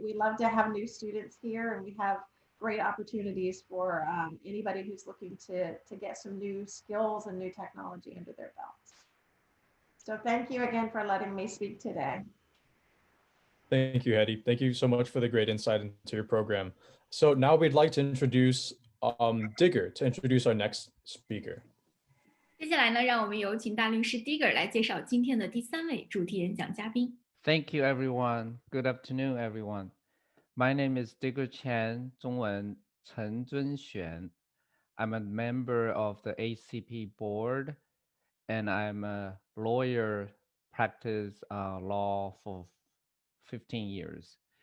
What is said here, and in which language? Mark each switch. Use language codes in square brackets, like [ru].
[en] We love to have new students here, and we have great opportunities for anybody who's looking to get some new skills and new technology under their belts. So thank you again for letting me speak today. Thank you, Hetty. Thank you so much for the great insight into your program. So now we'd like to introduce Digger to introduce our next speaker. [zh] 接下来呢，让我们有请大律师 Digger 来介绍今天的第3位主题演讲嘉宾。 [en] Thank you, everyone. Good afternoon, everyone. My name is Digger Chen, [zh] 中文陈尊璇. [en] I'm a member of the ACP board, and I'm a lawyer, practice law for 15 years.